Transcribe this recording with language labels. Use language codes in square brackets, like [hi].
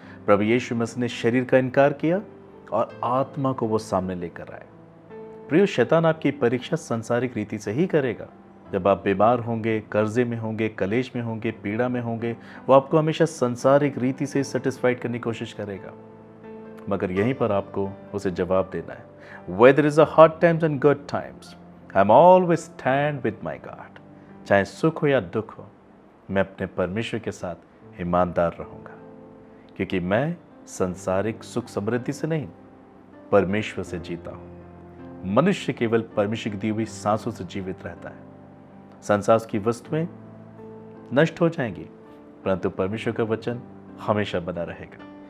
[hi] प्रभु यीशु मसीह ने शरीर का इनकार किया और आत्मा को वो सामने लेकर आए। प्रियो, शैतान आपकी परीक्षा संसारिक रीति से ही करेगा। जब आप बीमार होंगे, कर्जे में होंगे, कलेश में होंगे, पीड़ा में होंगे, वो आपको हमेशा संसारिक रीति से सेटिस्फाइड करने की कोशिश करेगा। मगर यहीं पर आपको उसे जवाब देना है। [en] Whether is a hard times and good times, I'm always stand with my God. [hi] चाहे सुख हो या दुख हो, मैं अपने परमेश्वर के साथ ईमानदार रहूंगा, क्योंकि मैं संसारिक सुख समृद्धि से नहीं, परमेश्वर से जीता हूं। मनुष्य केवल परमेश्वर की दी हुई सांसों से जीवित रहता है। संसार की वस्तुएं नष्ट हो जाएंगी, परंतु परमेश्वर का वचन हमेशा बना रहेगा।